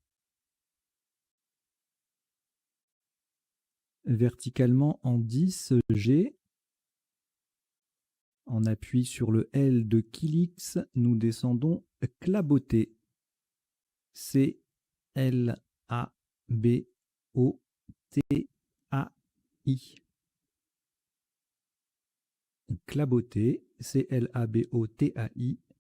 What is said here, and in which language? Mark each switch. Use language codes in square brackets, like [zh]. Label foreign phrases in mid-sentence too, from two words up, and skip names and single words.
[fr] Verticalement en 10 G. En appui sur le L de Kilix, nous descendons claboter. C-L-A-B-O-T-A-I. Claboter, C-L-A-B-O-T-A-I.